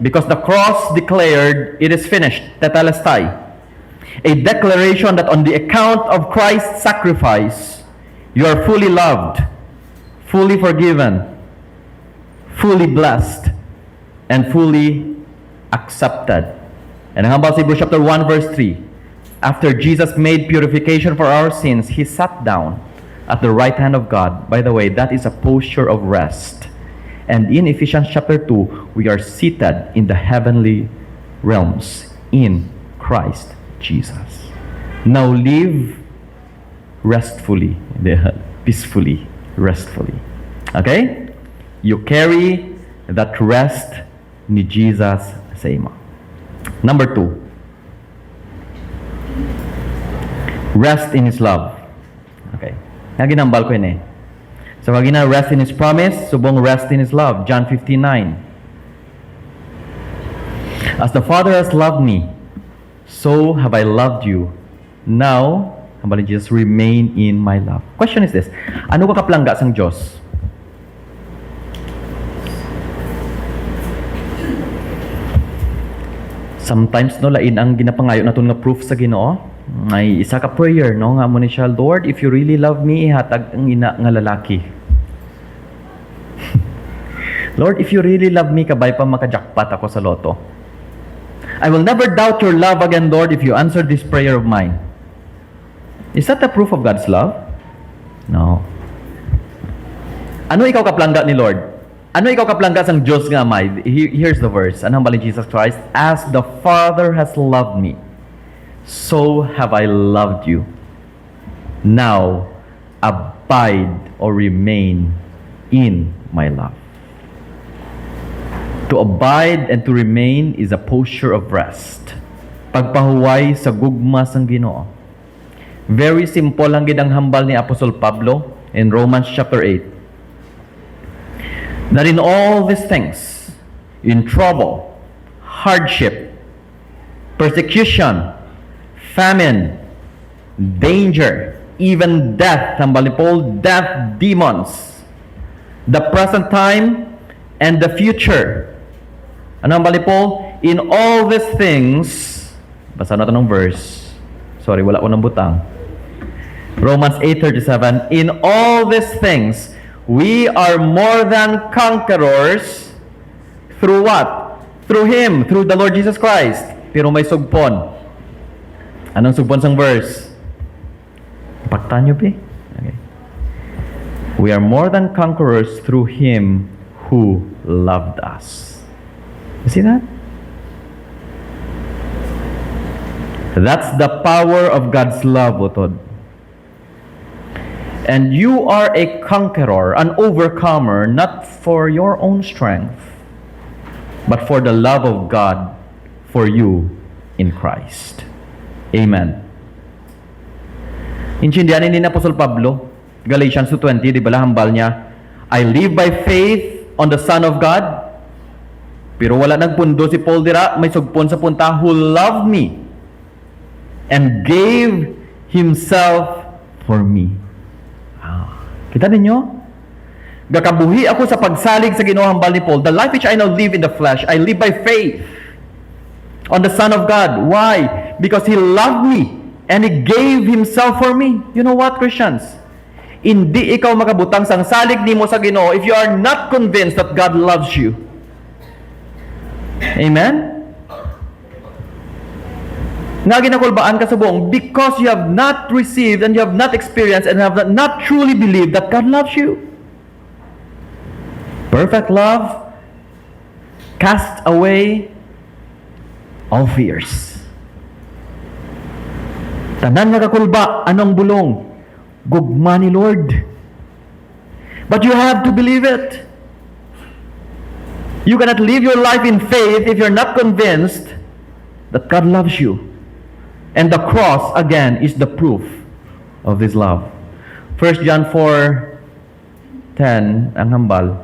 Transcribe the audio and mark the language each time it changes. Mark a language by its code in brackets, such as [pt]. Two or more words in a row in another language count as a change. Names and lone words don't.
[en] Because the cross declared, it is finished, tetelestai. A declaration that on the account of Christ's sacrifice, you are fully loved, fully forgiven, fully blessed, and fully accepted. And [hil] ang hambal sa [en] Hebrews chapter 1 verse 3, after Jesus made purification for our sins, He sat down at the right hand of God. By the way, that is a posture of rest. And in Ephesians chapter 2, we are seated in the heavenly realms in Christ Jesus. Now live restfully, peacefully, restfully. Okay? You carry that rest [hil] ni Jesus sa imo. [en] Number 2. Rest in His love. [hil] Okay. Nga ginambal ko yun eh. [en] So, [tl] wag na [en] rest in His promise, subong rest in His love. John 15:9. As the Father has loved me, so have I loved you. Now, hambalin Jesus, remain in my love. Question is this, [hil] ano ka kaplangga sang Diyos? Sometimes no lain ang ginapangayo naton nga proof sa Ginoo. May isa ka prayer no nga mo ni siya, [en] Lord, if you really love me, [hil] ihatag ang ina nga lalaki. [en] Lord, if you really love me, [hil] kabay pa makajakpat ako sa loto. [en] I will never doubt your love again, Lord, if you answer this prayer of mine. Is that the proof of God's love? No. [hil] Ano ikaw kaplangga ni Lord? Ano ikaw kaplangga sang Diyos nga amay? [en] Here's the verse. [hil] Anong bali [en] Jesus Christ? As the Father has loved me, so have I loved you. Now, abide or remain in my love. To abide and to remain is a posture of rest. [hil] Pagpahuway sa gugma sang Ginoo. [en] Very simple [hil] lang gid ang hambal ni Apostol Pablo in Romans chapter 8. [en] That in all these things, in trouble, hardship, persecution, famine, danger, even death, [hil] hambal ni Paul, [en] death, demons, the present time, and the future. [hil] Ano hambal ni Paul? [en] In all these things, [tl] basa natin ng verse. [hil] Sorry, wala ko ng butang. [en] Romans 8:37, in all these things, we are more than conquerors through what? Through Him, through the Lord Jesus Christ. [hil] Pero may sugpon. Anong sugpon sang verse? Paktan nyo, be? Okay. [en] We are more than conquerors through Him who loved us. You see that? That's the power of God's love, utod. And you are a conqueror, an overcomer, not for your own strength, but for the love of God for you in Christ. [hil] Amen. Intindihan ni Apostol Pablo, Galatians 2:20, di ba hambal niya, [en] I live by faith on the Son of God. [hil] Pero wala nagpundo si Paul dira, may sugpon sa punta, [en] who loved me and gave Himself for me. [hil] Kita ninyo? Gakabuhi ako sa pagsalig sa Ginoo hambal ni Paul. [en] The life which I now live in the flesh, I live by faith on the Son of God. Why? Because He loved me and He gave Himself for me. You know what, Christians? [hil] Hindi ikaw makabutang sang salig nimo sa Ginoo [en] if you are not convinced that God loves you. Amen? [hil] Nga ginakulbaan ka sa buong [en] because you have not received and you have not experienced and have not truly believed that God loves you. Perfect love casts away all fears. [hil] Tanan nga kakulba, anong bulong? Gugma ni Lord. [en] But you have to believe it. You cannot live your life in faith if you're not convinced that God loves you. And the cross, again, is the proof of this love. 1 John 4:10, [hil] ang hambal.